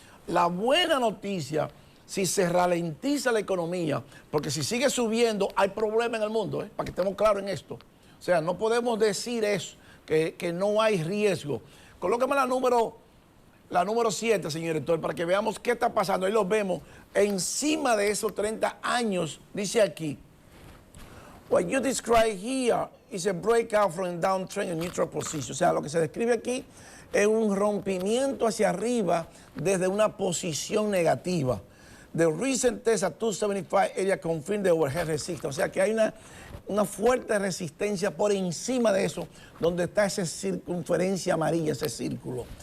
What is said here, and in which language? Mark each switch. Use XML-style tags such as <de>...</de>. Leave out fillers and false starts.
<es>La buena noticia, si se ralentiza la economía, porque si sigue subiendo, hay problema en el mundo, para que estemos claros en esto. O sea, no podemos decir eso, que no hay riesgo. Colóqueme la número 7, señor director, para que veamos qué está pasando. Ahí lo vemos encima de esos 30 años, dice aquí.</es> <en>What you describe here is a breakout from a downtrend in neutral position.</en> <es>O sea, lo que se describe aquí es un rompimiento hacia arriba desde una posición negativa.</es> <en>The recent test at 275 area confirmed the overhead resistance.</en> <es>O sea, que hay una fuerte resistencia por encima de eso, donde está esa circunferencia amarilla, ese círculo.</es>